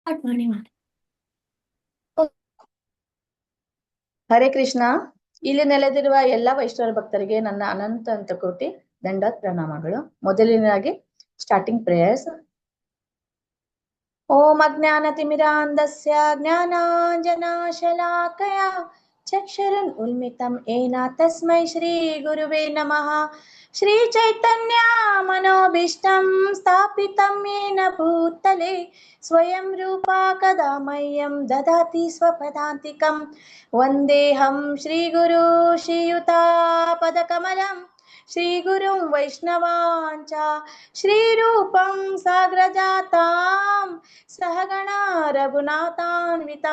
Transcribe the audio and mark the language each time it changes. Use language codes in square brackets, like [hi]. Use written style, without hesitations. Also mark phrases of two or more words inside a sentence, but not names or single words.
[kn] ಸ್ಟಾರ್ಟ್ ಮಾಡಿ ಮಾಡಿ. [sa] ಹರೇ ಕೃಷ್ಣ. [kn] ಇಲ್ಲಿ ನೆಲೆದಿರುವ ಎಲ್ಲ ವೈಷ್ಣವ ಭಕ್ತರಿಗೆ ನನ್ನ ಅನಂತ ಕೋಟಿ ದಂಡ ಪ್ರಣಾಮಗಳು. ಮೊದಲನೇದಾಗಿ [en] starting prayers. [sa] ಓಂ ಅಜ್ಞಾನತಿಮಿರಾಂಧಸ್ಯ ಜ್ಞಾನಾಂಜನಶಲಾಕಯ ಚಕ್ಷುರುನ್ ಉನ್ಮಿತಂ ಏನ ತಸ್ಮೈ ಶ್ರೀ ಗುರುವೇ ನಮಃ. ಶ್ರೀ ಚೈತನ್ಯ ಮನೋಭೀಷ್ಟಂ ಸ್ಥಾಪಿತಂ येन ಭೂತಲೆ ಸ್ವಯಂ ರೂಪ ಕದಾ ಮಹ್ಯಂ ದದಾತಿ ಸ್ವಪದಾಂತಿಕಂ. ವಂದೇಹಂ ಶ್ರೀಗುರು ಶ್ರೀಯುತಾಪದಕಮಲಂ ಶ್ರೀಗುರುಂ ವೈಷ್ಣವಾಂಚ ಶ್ರೀರೂಪಂ ಸಾಗ್ರಜಾತಾಂ ಸಹಗಣ ರಘುನಾಥಾನ್ವಿತಂ